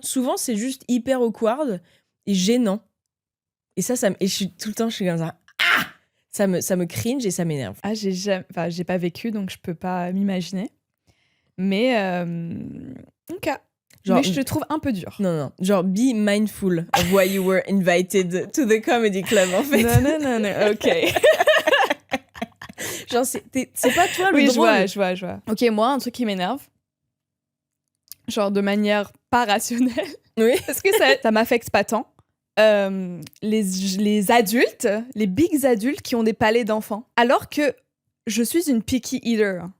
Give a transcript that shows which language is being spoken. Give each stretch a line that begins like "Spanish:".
French: Souvent, c'est juste hyper awkward et gênant. Et ça et je suis tout le temps, je suis comme ça. Ah! Ça me cringe et ça m'énerve. Ah, j'ai pas vécu, donc je peux pas m'imaginer. Mais, ok. Genre, mais je te trouve un peu dur. Non.
English: Genre, be mindful of why you were invited to the comedy club, en fait.
French: Non, ok. Genre, c'est pas toi le drôle. Oui, je vois. Ok, moi, un truc qui m'énerve, genre de manière pas rationnelle, parce que ça m'affecte pas tant, les adultes, les bigs adultes qui ont des palais d'enfants, alors que je suis une picky eater.